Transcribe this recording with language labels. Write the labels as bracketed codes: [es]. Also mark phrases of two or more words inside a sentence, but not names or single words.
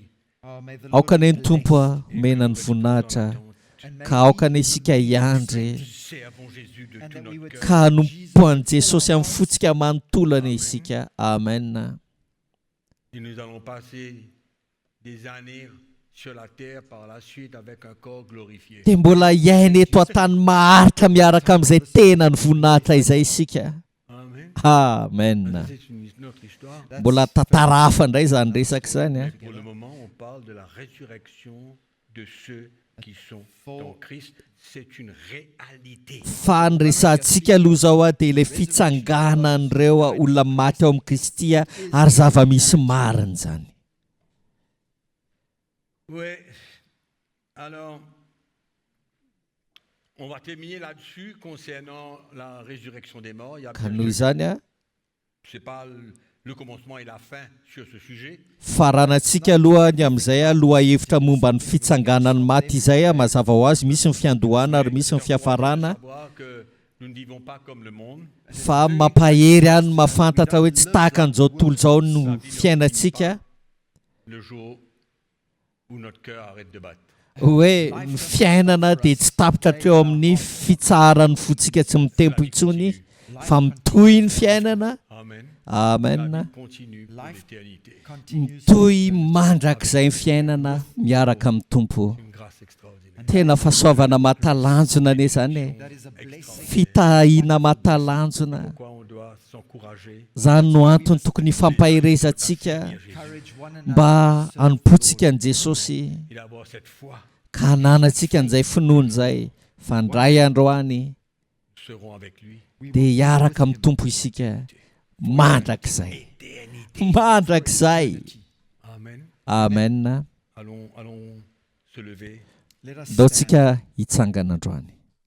[en] Oh, may the [mg] Aoka [en] Lord [mg] ny [en] bless [mg] tompo a omena ny voninahitra ka aoka ny isika hiandry [fr] Servons Jésus de [en] and [fr] tout [en] that we [fr] notre [en] would [fr] cœur. [mg] ka hanompoan'i Jesosy amin'ny fotsika manontolana isika. Amen. [fr] Et nous allons passer des années sur la terre par la suite avec un corps glorifié. [mg] Dia mbola hiaina eto an-tany maharitra miaraka amin'izay tena ny voninahitra izay isika. Amen. Amen. [fr] C'est une autre histoire. [mg] Mbola tantara hafa indray zany resaka zany a. [fr] Pour le moment, on parle de la résurrection de ceux qui sont dans Christ. C'est une réalité. [mg] Fa ny resantsika aloha zao a dia ilay fitsanganan'ireo olona maty ao amin'ny Kristy a ary zava-misy marina zany. [fr] Oui. Alors, on va terminer là-dessus concernant la résurrection des morts. Il y a [mg] Ka noho izany a [fr] c'est pas le commencement et la fin sur ce sujet. [mg] faranantsika aloha ny amin'izay a loha hevitra momba ny fitsanganan'ny maty izay a mazava ho azy misy ny fiandohana ary misy ny fiafarana. [fr] Savoir que nous ne vivons pas comme le monde. [mg] Fa mampahery any mafantatra hoe tsy tahaka an'izao tontolo izao no fiainantsika. [fr] Le jour où notre cœur arrête de battre. [mg] Hoe ny fiainana dia tsy tapitra hatreo amin'ny fitsaran'ny fotsika tsy mitempo intsony fa mitohy ny fiainana. [fr] Amen. La Amen. vie continue pour [en] Life [fr] l'éternité. [en] continues. [mg] Mitohy mandrakizay ny fiainana miaraka amin'ny tompo. [fr] Une grâce extraordinaire. [mg] Tena fahasoavana mahatalanjona anie zany e. [en] That is a blessing. [mg] Fitahiana mahatalanjona. [fr] Pourquoi on doit s'encourager [mg] Zany no antony tokony fampaherezantsika [en] Encourage one another. [mg] mba hanompotsika an' Jesosy [fr] et avoir cette foi. [mg] ka hananantsika an'izay finoana izay fa ndray andro any [fr] Nous serons avec lui. [mg] dia hiaraka amin'ny tompo isika mandrakizay. Mandrakizay. Amen. Amen. [fr] Allons se lever. [en] Let us [mg] Dao [en] stand. [mg] tsika hitsangana androany.